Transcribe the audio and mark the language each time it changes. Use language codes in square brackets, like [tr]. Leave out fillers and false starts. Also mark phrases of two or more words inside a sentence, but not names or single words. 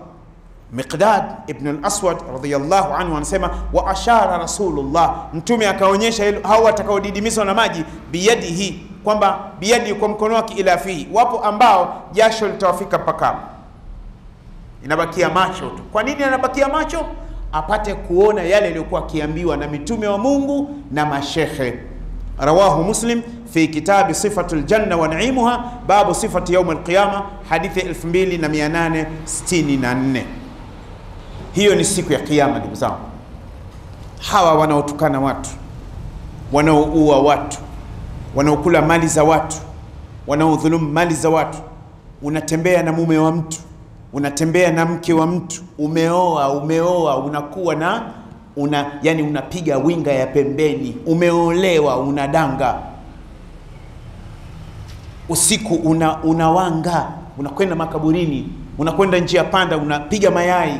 [sw] Miqdad ibn al-Aswad [ar] رضي الله عنه [sw] anasema [ar] وأشار رسول الله, [sw] Mtume akaonyesha hao watakaodidimizwa na maji biyadihi, kwamba biyadi kwa mkono wake, [ar] إلى فيه, [sw] wapo ambao jasho litawafika mpaka inabakia macho tu. Kwa nini anabakia macho? Apate kuona yale yaliyokuwa akiambiwa na mitume wa Mungu na mashehe. [ar] رواه مسلم في كتاب صفة الجنة ونعيمها باب صفة يوم القيامة, [sw] hadithi 2864. Hiyo ni siku ya kiyama ndugu zangu. Hawa wanaotukana watu, wanaoua watu, wanaokula mali za watu, wanaodhulumu mali za watu, unatembea na mume wa mtu, unatembea na mke wa mtu, umeoa, unakuwa na yani unapiga winga ya pembeni, umeolewa, unadanga usiku, unawanga, unakwenda makaburini, unakwenda njia panda, unapiga mayai.